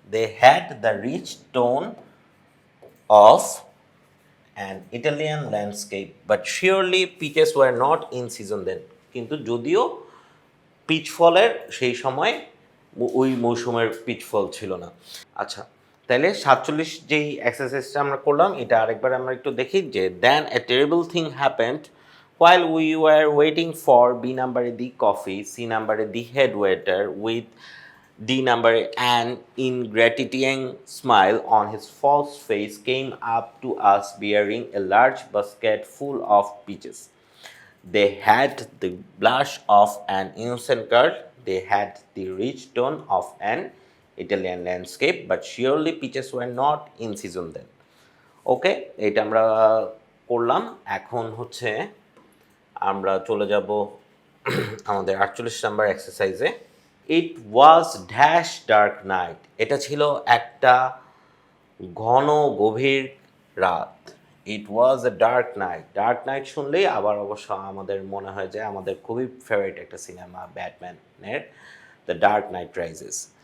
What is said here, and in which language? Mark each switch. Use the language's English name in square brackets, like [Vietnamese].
[English] they had the rich tone of an Italian landscape but surely peaches were not in season then, [Bangla] কিন্তু যদিও pitch ফলের সেই সময় ওই মৌসুমের পিচ ফল ছিল না। আচ্ছা, তাহলে 47 যেই এক্সারসাইজটা আমরা করলাম এটা আরেকবার আমরা একটু দেখি, যে [English] Then a terrible thing happened while we were waiting for B number the coffee, C number the head waiter with D number an ingratiating smile on his false face came up to us bearing a large basket full of peaches. They had the blush of an innocent girl, they had the rich tone of an Italian landscape, but surely peaches were not in season then. [Bangla] ওকে, এটা আমরা করলাম। এখন হচ্ছে আমরা চলে যাব আমাদের 48 number এক্সারসাইজে। [English] it was dash dark night, [Bangla] এটা ছিল একটা ঘন গভীর রাত। [English] it was a dark night, [Bangla] dark night শুনলেই আবার অবশ্য আমাদের মনে হয় যে আমাদের খুবই ফেভারিট একটা cinema ব্যাটম্যানের the dark night rises.